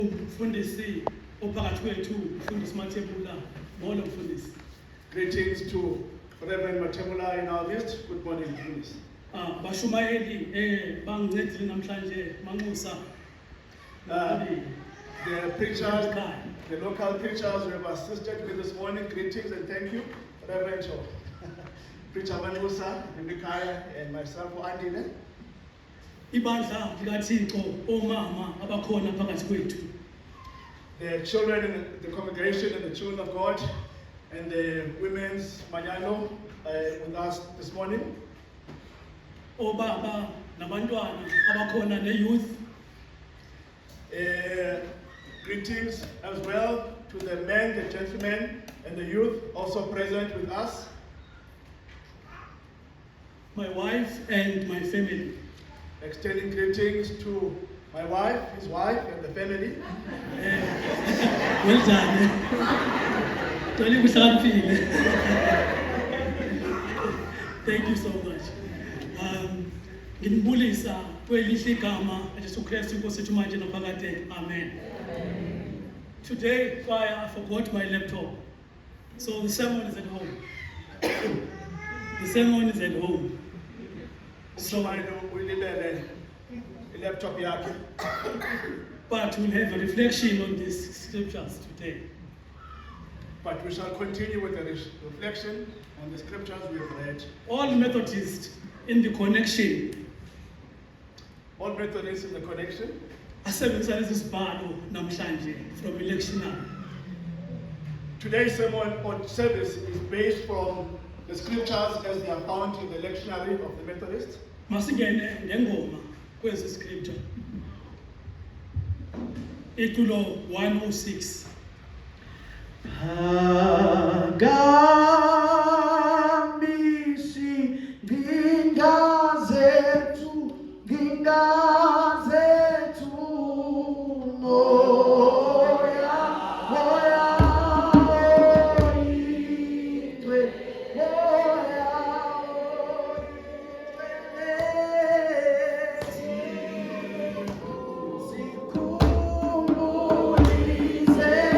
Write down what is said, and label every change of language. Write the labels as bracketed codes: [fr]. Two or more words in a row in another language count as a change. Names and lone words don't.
[xh] Mfundisi ophakathi kwethu Mfundisi Mathebula ngolo mfundisi. [en] Greetings to Reverend Mathebula in our midst. Good morning, Mfundisi. [zu] Bashumayeli bangincedile namhlanje manxusa. [en] The preachers, the local preachers who have assisted me this morning, greetings and thank you, Reverend Preacher Manxusa, Nikaya, and myself, Andile. [xh] Ibandla likaThixo omama abakhona phakathi kwethu. [en] The children in the congregation and the children of God and the women's manyano with us this morning. [xh] Obaba nabantwana abakhona ne-youth. [en] Greetings as well to the men, the gentlemen, and the youth also present with us. My wife and my family. Extending greetings to my wife, his wife, and the family. Well done. Thank you so much. [zu] Nginibulisa kwelihle igama eJesu Kristu Inkosi yethu manje naphakade. Amen. [en] Today, I forgot my laptop. So the sermon is at home. The sermon is at home. So I know we need a laptop yake. But we'll have a reflection on these scriptures today. But we shall continue with the reflection on the scriptures we have read. All Methodists in the connection. All Methodists in the connection. [xh] Asebenzisa lesi sibhalo namhlanje [en] from electionary. Today's sermon on service is based from the scriptures as they are found in the lectionary of the Methodists. [xh] Masingene ngengoma kwezi scripture. Itulo 106. Phakamis'iincinga Zethu, moya, moya, Ndwandwe, moya, Phakamis'iincinga